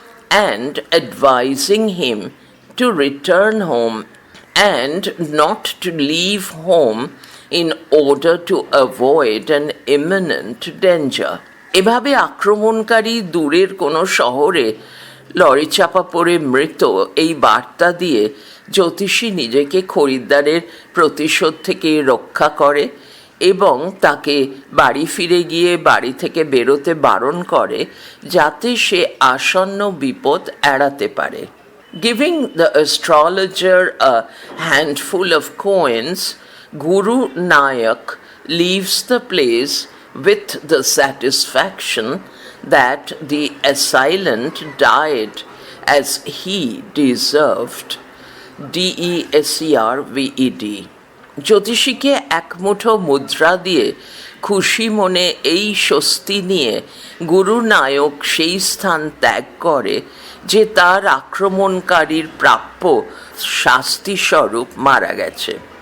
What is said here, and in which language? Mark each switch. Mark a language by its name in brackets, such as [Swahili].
[English] and advising him to return home and not to leave home in order to avoid an imminent danger. [Bangla] এভাবে আক্রমণকারী দূরের কোনো শহরে lorry চাপা পড়ে মৃত এই বার্তা দিয়ে জ্যোতিষী নিজেকে খরিদ্দারের প্রতিশোধ থেকে রক্ষা করে এবং তাকে বাড়ি ফিরে গিয়ে বাড়ি থেকে বেরোতে বারণ করে যাতে সে আসন্ন বিপদ এড়াতে পারে। [English] Giving the astrologer a handful of coins, Guru Nayak leaves the place with the satisfaction that the assailant died as he deserved. DESERVED. [Bangla] জ্যোতিষীকে এক মুঠো মুদ্রা দিয়ে খুশি মনে এই স্বস্তি নিয়ে গুরু নায়ক সেই স্থান ত্যাগ করে যে তার আক্রমণকারীর প্রাপ্য শাস্তিস্বরূপ মারা গেছে।